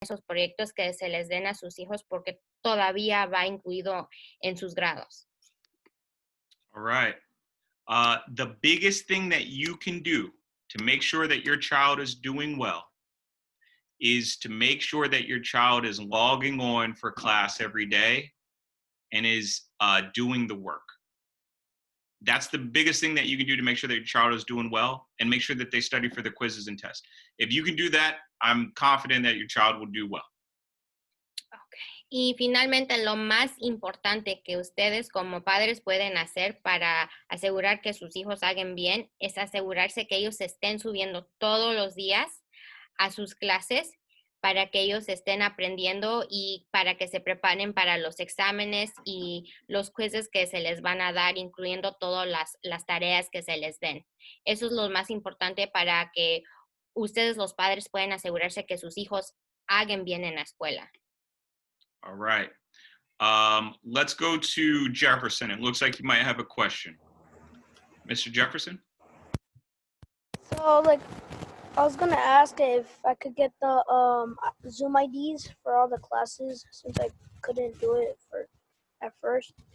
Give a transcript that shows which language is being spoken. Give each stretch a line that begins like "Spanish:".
Spanish: esos proyectos que se les den a sus hijos porque todavía va incluido en sus grados.
English: All right. The biggest thing that you can do to make sure that your child is doing well is to make sure that your child is logging on for class every day and is doing the work. That's the biggest thing that you can do to make sure that your child is doing well and make sure that they study for the quizzes and tests. If you can do that, I'm confident that your child will do well.
Spanish: Y finalmente, lo más importante que ustedes como padres pueden hacer para asegurar que sus hijos hagan bien es asegurarse que ellos estén subiendo todos los días a sus clases para que ellos estén aprendiendo y para que se preparen para los exámenes y los quizzes que se les van a dar, incluyendo todas las tareas que se les den. Eso es lo más importante para que ustedes los padres puedan asegurarse que sus hijos hagan bien en la escuela.
English: All right. Let's go to Jefferson. It looks like you might have a question. Mr. Jefferson? So, I was gonna ask if I could get the Zoom IDs for all the classes since I couldn't do it at first.